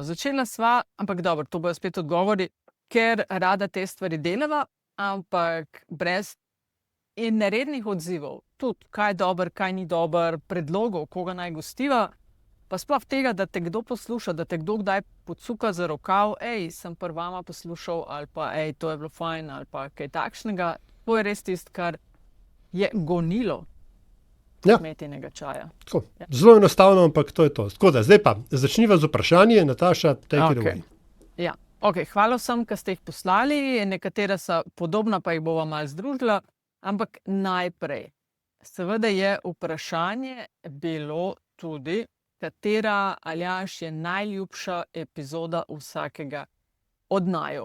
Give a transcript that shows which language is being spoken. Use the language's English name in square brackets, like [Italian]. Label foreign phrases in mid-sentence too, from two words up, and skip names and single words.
[Slovenian] Začela sva, ampak dobro, to bojo spet odgovori, ker rada te stvari delava, ampak brez in nerednih odzivov, tudi kaj je dober, kaj ni dober, predlogov, koga naj gostiva, pa sploh tega, da te kdo posluša, da te kdo kdaj podsuka za rokav, sem pri vama poslušal, ali pa to je bilo fajn, ali pa kaj takšnega. To je res tisto, kar je gonilo Ja. Metinega čaja. Tako, zelo enostavno, ampak to je to. Tako da, zdaj pa začniva z vprašanji, Nataša, [English] take it away. [Slovenian] Ja. Hvala vsem, ki ste jih poslali, nekatera so podobna, pa jih bova malo združila, ampak najprej, seveda je vprašanje bilo tudi, katera, Aljaž, je najljubša epizoda vsakega od naju.